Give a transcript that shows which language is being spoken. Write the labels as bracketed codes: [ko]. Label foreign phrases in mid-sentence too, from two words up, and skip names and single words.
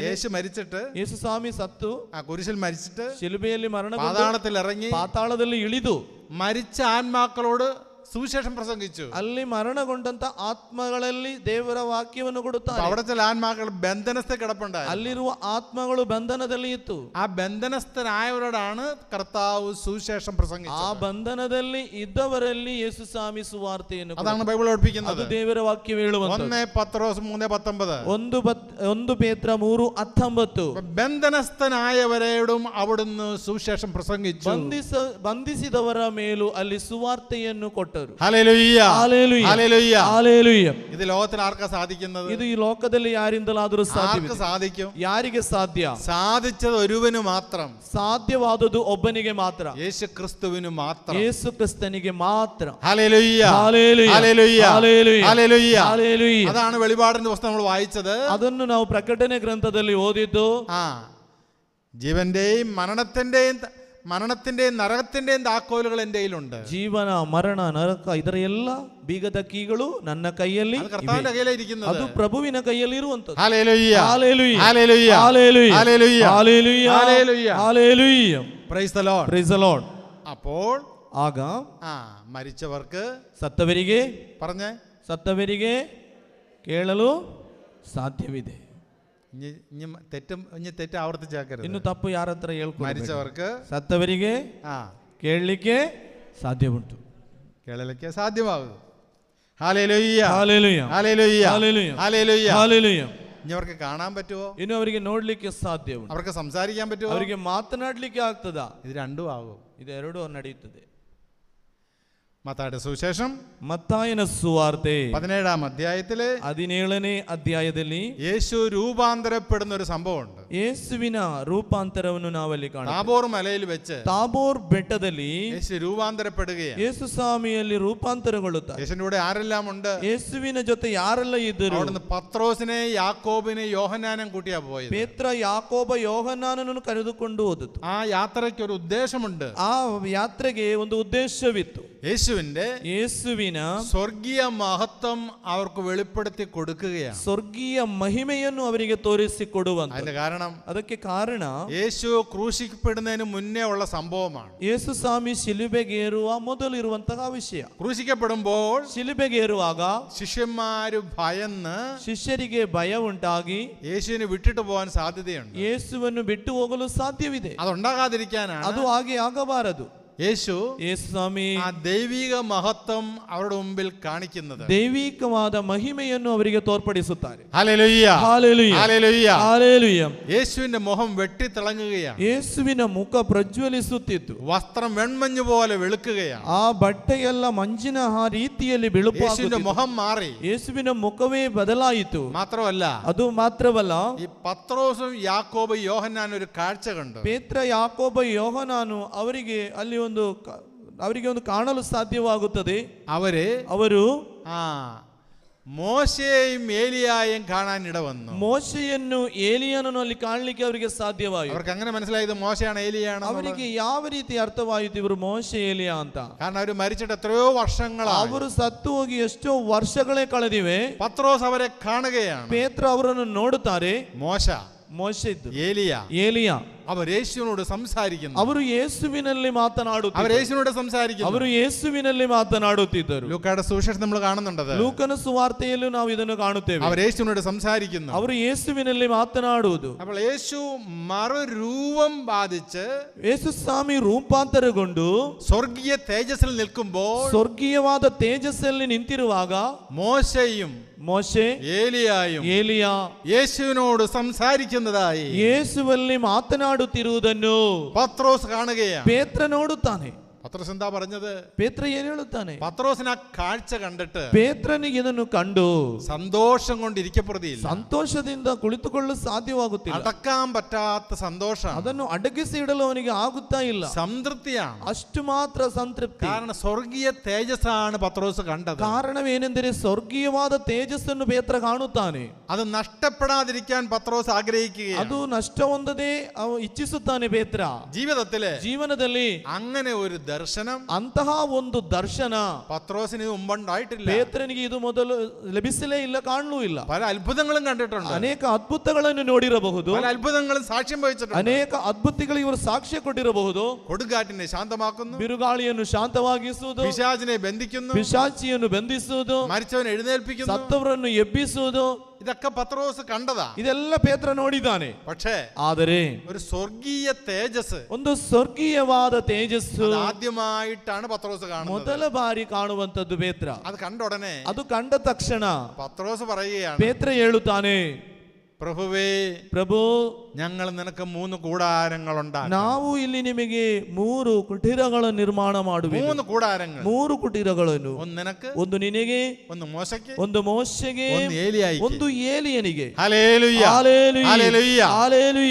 [ml] യേശു മരിച്ചിട്ട്, [kn] ಯೇಸು ಸ್ವಾಮಿ ಸತ್ತು [ml] ആ കുരിശിൽ മരിച്ചിട്ട് [kn] ಶಿಲುಬೆಯಲ್ಲಿ ಮರಣಗೊಂಡು [ml] പാതാളത്തിൽ ഇറങ്ങി [kn] ಪಾತಾಳದಲ್ಲಿ ಇಳಿದು [ml] മരിച്ച ആത്മാക്കളോട് സുവിശേഷം പ്രസംഗിച്ചു. [kn] ಅಲ್ಲಿ ಮರಣಗೊಂಡಂತ ಆತ್ಮಗಳಲ್ಲಿ ದೇವರ ವಾಕ್ಯವನ್ನು ಕೊಡುತ್ತಾರೆ. [ml] അവിടെ ചില ആത്മാക്കൾ ബന്ധനസ്ഥ കിടപ്പുണ്ടായി. [kn] ಅಲ್ಲಿರುವ ಆತ್ಮಗಳು ಬಂಧನದಲ್ಲಿ ಇತ್ತು. [ml] ആ ബന്ധനസ്ഥരായവരോടാണ് കർത്താവ് സുവിശേഷം പ്രസംഗിച്ചത്. [kn] ಆ ಬಂಧನದಲ್ಲಿ ಇದ್ದವರಲ್ಲಿ ಯೇಸು ಸ್ವಾಮಿ ಸುವಾರ್ತೆಯನ್ನು [ml] അതാണ് ബൈബിൾ പഠിപ്പിക്കുന്നത്. [kn] ಅದು ದೇವರ ವಾಕ್ಯ ಹೇಳುವಂತದ್ದು. [ml] 1 പത്രോസ് 3:19. [kn] 1 ಪೇತ್ರ 3:19. [ml] ബന്ധനസ്ഥനായവരോടും അവിടുന്ന് സുവിശേഷം പ്രസംഗിച്ചു. [kn] ಬಂಧಿಸಿದವರ ಮೇಲೂ ಅಲ್ಲಿ ಸುವಾರ್ತೆಯನ್ನು ಕೊಟ್ಟರು. [ml] ഹല്ലേലൂയ ഹല്ലേലൂയ ഹല്ലേലൂയ ഹല്ലേലൂയ. ഇത് ലോകത്തിൽ ആർക്കാ സാധിക്കുന്നത്? [kn] ಇದು ಈ ಲೋಕದಲ್ಲಿ ಯಾರಿಂದಲಾದರೂ [ml] ആർക്ക് സാധിക്കും? [kn] ಯಾರಿಗೆ ಸಾಧ್ಯ? [ml] സാധിച്ചത് ഒരുവന് മാത്രം, [kn] ಸಾಧ್ಯವಾದದ್ದು ಒಬ್ಬನಿಗೆ ಮಾತ್ರ, [ml] യേശു ക്രിസ്തുവിന് മാത്രം. [kn] ಯೇಸು ಕ್ರಿಸ್ತನಿಗೆ ಮಾತ್ರ. [ml] ഹല്ലേലൂയ ഹല്ലേലൂയ ഹല്ലേലൂയ ഹല്ലേലൂയ ഹല്ലേലൂയ. ഹല്ലേലൂയ. അതാണ് വെളിപാടിന്റെ പുസ്തകം നമ്മൾ വായിച്ചത്. [kn] ಅದನ್ನು ನಾವು ಪ್ರಕಟಣೆ ಗ್ರಂಥದಲ್ಲಿ ಓದಿದ್ದು. [ml] ജീവന്റെയും മരണത്തിന്റെയും നരകത്തിന്റെയും താക്കോലുകൾ എൻ്റെ കയ്യിലുണ്ട്. [kn] ಜೀವನ ಮರಣ ನರಕ ಇದರ ಎಲ್ಲ ಬೀಗದ ಕೀಗಳು ನನ್ನ ಕೈಯಲ್ಲಿ, [ml] കർത്താവിന്റെ കയ്യിലിരിക്കുന്നത്. [kn] ಅದು ಪ್ರಭುವಿನ ಕೈಯಲ್ಲಿ ಇರುವಂತದ್ದು. [ml] ഹല്ലേലൂയ ഹല്ലേലൂയ ഹല്ലേലൂയ ഹല്ലേലൂയ ഹല്ലേലൂയ ഹല്ലേലൂയ ഹല്ലേലൂയ ഹല്ലേലൂയ. [en] Praise the Lord. Praise the Lord. [ml] അപ്പോൾ [kn] ಆಗ [ml] മരിച്ചവർക്ക് [kn] ಸತ್ತವರಿಗೆ [ml] പറഞ്ഞേ, [kn] ಸತ್ತವರಿಗೆ ಕೇಳಲು ಸಾಧ್ಯವಿದೆ. [ml] തെറ്റ് ആവർത്തിച്ചാക്കരുത്. [kn] ಇನ್ನು ತಪ್ಪು ಯಾರ ಹತ್ರ ಹೇಳ್ಕೊಂಡು, [ml] മരിച്ചവർക്ക് [kn] ಸತ್ತವರಿಗೆ ಕೇಳಲಿಕ್ಕೆ ಸಾಧ್ಯ ಉಂಟು, [ml] കേളലിക്ക് സാധ്യമാകും. ഹല്ലേലൂയ ഹല്ലേലൂയ ഹല്ലേലൂയ ഹല്ലേലൂയ ഹല്ലേലൂയ ഹല്ലേലൂയ. ഇനി അവർക്ക് കാണാൻ പറ്റുമോ? [kn] ಇನ್ನು ಅವರಿಗೆ ನೋಡ್ಲಿಕ್ಕೆ ಸಾಧ್ಯ ಉಂಟು. [ml] അവർക്ക് സംസാരിക്കാൻ പറ്റുമോ? [kn] ಅವರಿಗೆ ಮಾತನಾಡ್ಲಿಕ್ಕೆ ಆಗ್ತದಾ? [ml] ഇത് രണ്ടും ആകും. [kn] ಇದೆರಡೂ ನಡೆಯುತ್ತದೆ. [ml] മത്തായിയുടെ സുവിശേഷം [kn] ಮತ್ತಾಯನ ಸುವಾರ್ತೆ [ml] 17-ാം അധ്യായത്തില് [kn] 17ನೇ ಅಧ್ಯಾಯದಲ್ಲಿ [ml] യേശു രൂപാന്തരപ്പെടുന്ന ഒരു സംഭവമുണ്ട്. [kn] ಯೇಸುವಿನ ರೂಪಾಂತರವನ್ನು ನಾವಲ್ಲಿ ಕಾಣುತ್ತೇವೆ. [ml] താബോർ മലയിൽ വെച്ച് [kn] ತಾಬೋರ್ ಬೆಟ್ಟದಲ್ಲಿ [ml] യേശു രൂപാന്തരപ്പെടുകയാണ്. [kn] ಯೇಸು ಸ್ವಾಮಿಯಲ್ಲಿ ರೂಪಾಂತರಗೊಳ್ಳುತ್ತಾರೆ. [ml] യേശുവിന്റെ കൂടെ ആരെല്ലാം ഉണ്ട്? [kn] ಯೇಸುವಿನ ಜೊತೆ ಯಾರೆಲ್ಲ ಇದ್ದರು? [ml] അവിടുന്ന് പത്രോസിനെ യാക്കോബിനെ യോഹന്നാനും കൂട്ടിയാ പോയത്. [kn] ಪೇತ್ರ ಯಾಕೋಬ ಯೋಹನ್ನಾನನನ್ನು ಕರೆದುಕೊಂಡು ಹೋದದ್ದು. [ml] ആ യാത്രയ്ക്ക് ഒരു ഉദ്ദേശമുണ്ട്. [kn] ಆ ಯಾತ್ರೆಗೆ ಒಂದು ಉದ್ದೇಶವಿತ್ತು. [ml] യേശുവിನ സ്വർഗീയ മഹത്വം അവർക്ക് വെളിപ്പെടുത്തി കൊടുക്കുകയാണ്. [kn] ಸ್ವರ್ಗೀಯ ಮಹಿಮೆಯನ್ನು ಅವರಿಗೆ ತೋರಿಸಿಕೊಡುವಂತ. [ml] അതിന്റെ കാരണം, [kn] ಅದಕ್ಕೆ ಕಾರಣ [ml] യേശു ക്രൂശിക്കപ്പെടുന്നതിന് മുന്നേ ഉള്ള സംഭവമാണ്. [kn] ಯೇಸು ಸ್ವಾಮಿ ಶಿಲುಬೆಗೇರುವ ಮೊದಲು ಇರುವಂತಹ ವಿಷಯ. [ml] ക്രൂശിക്കപ്പെടുമ്പോൾ [kn] ಶಿಲುಬೆಗೇರುವಾಗ [ml] ശിഷ്യന്മാര് ഭയന്ന് [kn] ಶಿಷ್ಯರಿಗೆ ಭಯ ಉಂಟಾಗಿ [ml] യേശുവിനെ വിട്ടിട്ട് പോകാൻ സാധ്യതയുണ്ട്. [kn] ಯೇಸುವನ್ನು ಬಿಟ್ಟು ಹೋಗಲು ಸಾಧ್ಯವಿದೆ. [ml] അതുണ്ടാകാതിരിക്കാനാണ് [kn] ಅದು ಹಾಗೆ ಆಗಬಾರದು. [ml] യേശു [kn] ಸ್ವಾಮಿ [ml] ആ ദൈവിക മഹത്വം അവരുടെ മുമ്പിൽ കാണിക്കുന്നത്. [kn] ದೈವಿಕವಾದ ಮಹಿಮೆಯನ್ನು ಅವರಿಗೆ ತೋರ್ಪಡಿಸುತ್ತಾರೆ. [ml] ഹല്ലേലൂയ, ഹല്ലേലൂയ, ഹല്ലേലൂയ, ഹല്ലേലൂയ. യേശുവിന്റെ മുഖം വെട്ടിത്തിളങ്ങുകയാണ്. [kn] ಯೇಸುವಿನ ಮುಖ ಪ್ರಜ್ವಲಿಸುತ್ತಿತ್ತು. [ml] വസ്ത്രം വെൺമഞ്ഞ് പോലെ വെളുക്കുകയാണ്. [kn] ಆ ಬಟ್ಟೆಯೆಲ್ಲ ಮಂಜಿನ ಆ ರೀತಿಯಲ್ಲಿ [ml] യേശുവിന്റെ [kn] ಬಿಳುಪಾಗುತ್ತಿತ್ತು. [ml] മുഖം മാറി. [kn] ಯೇಸುವಿನ ಮುಖವೇ ಬದಲಾಯಿತು. [ml] മാത്രമല്ല, [kn] ಅದು ಮಾತ್ರವಲ್ಲ, [ml] ഈ പത്രോസും യാക്കോബ് യോഹന്നാൻ ഒരു കാഴ്ച കണ്ടു. [kn] ಪೇತ್ರ ಯಾಕೋಬ ಯೋಹನಾನು ಅವರಿಗೆ ಒಂದು ಕಾಣಲು ಸಾಧ್ಯವಾಗುತ್ತದೆ. ಅವರು [ml] മോശയെയും ഏലിയായും കാണാൻ ഇടവന്നു. [kn] ಮೋಶೆಯನ್ನು ಏಲಿಯನನ್ನು ಅಲ್ಲಿ ಕಾಣಲಿಕ್ಕೆ ಅವರಿಗೆ ಸಾಧ್ಯವಾಯಿತು. [ml] അവർക്ക് അങ്ങനെ മനസ്സിലായത് മോശയാണ് ഏലിയാണ്. [kn] ಅವರಿಗೆ ಯಾವ ರೀತಿ ಅರ್ಥವಾಯಿತು ಇವರು ಮೋಶೆ ಏಲಿಯಾ ಅಂತ? [ml] കാരണം അവർ മരിച്ചിട്ട് എത്രയോ വർഷങ്ങളായി. [kn] ಅವರು ಸತ್ತು ಹೋಗಿ ಎಷ್ಟೋ ವರ್ಷಗಳೇ ಕಳೆದಿವೆ. [ml] പത്രോസ് അവരെ കാണുകയാണ്. [kn] ಪೇತ್ರ ಅವರನ್ನು ನೋಡುತ್ತಾರೆ. ಮೋಶೆ ಇದ್ದು ಏಲಿಯಾ [ml] അവർ യേശുവിനോട് സംസാരിക്കുന്നു. [kn] ಅವರು ಯೇಸುವಿನಲ್ಲಿ ಮಾತನಾಡುತ್ತಿದ್ದರು. [ml] ലൂക്കായുടെ സുവിശേഷം നമ്മൾ കാണുന്നുണ്ട്. [kn] ಲೂಕನ ಸುವಾರ್ತೆಯಲ್ಲೂ ನಾವು ಇದನ್ನು ಕಾಣುತ್ತೇವೆ. [ml] അവർ യേശുവിനോട് സംസാരിക്കുന്നു. [kn] ಅವರು ಯೇಸುವಿನಲ್ಲಿ ಮಾತನಾಡುವುದು. [ml] അപ്പോൾ യേശു മറുരൂപം ബാധിച്ച് [kn] ಯೇಸು ಸ್ವಾಮಿ ರೂಪಾಂತರಗೊಂಡು [ml] സ്വർഗീയ തേജസ്സിൽ നിൽക്കുമ്പോൾ, [kn] ಸ್ವರ್ಗೀಯವಾದ ತೇಜಸ್ಸಲ್ಲಿ ನಿಂತಿರುವಾಗ ಮೋಶೆ ಏಲಿಯಾ [ml] യേശുവിനോട് സംസാരിക്കുന്നതായി [kn] ಯೇಸುವಲ್ಲಿ ಮಾತನಾಡುತ್ತಿರುವುದನ್ನು [ml] പത്രോസ് കാണുകയാണ്. [kn] ಪೇತ್ರ ನೋಡುತ್ತಾನೆ. [ml] പത്രോസ് എന്താ പറഞ്ഞത്? [kn] ಪೇತ್ರ ಏನು ಹೇಳುತ್ತಾನೆ? [ml] പത്രോസിന് ആ കാഴ്ച കണ്ടിട്ട് [kn] ಪೇತ್ರನಿಗೆ ಇದನ್ನು ಕಂಡು [ml] സന്തോഷം കൊണ്ട് ഇരിക്കപ്പെടുകയില്ല. [kn] ಸಂತೋಷದಿಂದ ಕುಳಿತುಕೊಳ್ಳಲು ಸಾಧ್ಯವಾಗುತ್ತಿಲ್ಲ. [ml] അടക്കാൻ പറ്റാത്ത സന്തോഷം. [kn] ಅದನ್ನು ಅಡಗಿಸಿ ಇಡಲು ಅವನಿಗೆ ಆಗುತ್ತಾ ಇಲ್ಲ. [ml] സംതൃപ്തിയാണ്. [kn] ಅಷ್ಟು ಮಾತ್ರ ಸಂತೃಪ್ತಿ. [ml] കാരണം സ്വർഗീയ തേജസ്സാണ് പത്രോസ് കണ്ടത്. [kn] ಕಾರಣವೇನೆಂದರೆ ಸ್ವರ್ಗೀಯವಾದ ತೇಜಸ್ಸನ್ನು ಪೇತ್ರ ಕಾಣುತ್ತಾನೆ. [ml] അത് നഷ്ടപ്പെടാതിരിക്കാൻ പത്രോസ് ആഗ്രഹിക്കുകയാണ്. [kn] ಅದು ನಷ್ಟ ಹೊಂದದೆ ಇಚ್ಛಿಸುತ್ತಾನೆ ಪೇತ್ರ. ಜೀವನದಲ್ಲಿ [ml] അങ്ങനെ ഒരു ദർശനം, [kn] ಅಂತಹ ಒಂದು ದರ್ಶನ [ml] പത്രോസിന് മുമ്പുണ്ടായിട്ടില്ല. [kn] ಪೇತ್ರನಿಗೆ ಇದು ಮೊದಲು ಲಭಿಸಲೇ ಇಲ್ಲ, ಕಾಣಲೂ ಇಲ್ಲ. [ml] പല അത്ഭുതങ്ങളും കണ്ടിട്ടുണ്ട്. [kn] ಅನೇಕ ಅದ್ಭುತಗಳನ್ನು ನೋಡಿರಬಹುದು. [ml] പല അത്ഭുതങ്ങളും സാക്ഷ്യം വഹിച്ചിട്ടുണ്ട്. [kn] ಅನೇಕ ಅದ್ಭುತಗಳಿಗೆ ಇವರು ಸಾಕ್ಷ್ಯ ಕೊಟ್ಟಿರಬಹುದು. [ml] കൊടുങ്കാറ്റിനെ ശാന്തമാക്കുന്നു, [kn] ಬಿರುಗಾಳಿಯನ್ನು ಶಾಂತವಾಗಿಸುವುದು, [ml] പിശാചിനെ ബന്ധിക്കുന്നു, [kn] ಪಿಶಾಚಿಯನ್ನು ಬಂಧಿಸುವುದು, [ml] മരിച്ചവനെ എഴുന്നേൽപ്പിക്കുന്നു, [kn] ಸತ್ತವರನ್ನು ಎಬ್ಬಿಸುವುದು. [ml] ഇതൊക്കെ പത്രോസ് കണ്ടതാ. [kn] ಇದೆಲ್ಲ ಪೇತ್ರ ನೋಡಿದ್ದಾನೆ. [ml] പക്ഷേ [kn] ಆದರೆ [ml] ഒരു സ്വർഗീയ തേജസ്, [kn] ಒಂದು ಸ್ವರ್ಗೀಯವಾದ ತೇಜಸ್ಸು [ml] ആദ്യമായിട്ടാണ് പത്രോസ് കാണുന്നത്. [kn] ಮೊದಲ ಬಾರಿ ಕಾಣುವಂತದ್ದು ಪೇತ್ರ. [ml] അത് കണ്ട ഉടനെ, [kn] ಅದು ಕಂಡ ತಕ್ಷಣ [ml] പത്രോസ് പറയുകയാണ്, [kn] ಪೇತ್ರ ಹೇಳುತ್ತಾನೆ, ಪ್ರಭು, [ml] ഞങ്ങൾ നിനക്ക് 3 കൂടാരങ്ങളുണ്ടാകും. [kn] ನಾವು ಇಲ್ಲಿ ನಿಮಗೆ 3 ಕುಟೀರಗಳನ್ನು ನಿರ್ಮಾಣ ಮಾಡುವೆವು. [ml] 3 കൂടാരങ്ങൾ, [kn] 3 ಕುಟೀರಗಳನ್ನು. [ml] ഒന്ന് നിനക്ക്, [kn] ಒಂದು ನಿನಗೆ, [ml] ഒന്ന് മോശയ്ക്ക്, [kn] ಒಂದು ಮೋಶೆಗೆ, [ml] ഒന്ന് ഏലിയായിക്ക്, [kn] ಒಂದು ಏಲಿಯನಿಗೆ. [ml] ഹല്ലേലൂയ, ഹല്ലേലൂയ, ഹല്ലേലൂയ, ഹല്ലേലൂയ,